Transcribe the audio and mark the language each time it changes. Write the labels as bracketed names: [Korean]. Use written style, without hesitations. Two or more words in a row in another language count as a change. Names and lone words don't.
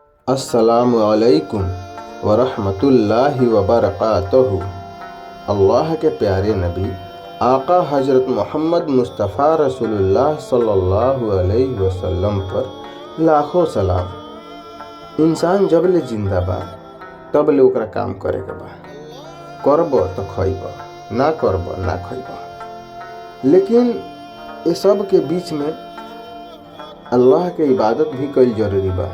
[Arabic] السلام عليكم ورحمة الله وبركاته. [Bhojpuri] अल्लाह के प्यारे नबी आका हज़रत मोहम्मद मुस्तफ़ा रसूलुल्लाह [Arabic] صلى الله عليه وسلم [Bhojpuri] पर लाखों सलाम। इंसान जब ले जिंदा बा तब ले ओकरा काम करे के बा। करब तो खइब, ना करब ना खइब। लेकिन ये सब के बीच में अल्लाह के इबादत भी कईल जरूरी बा।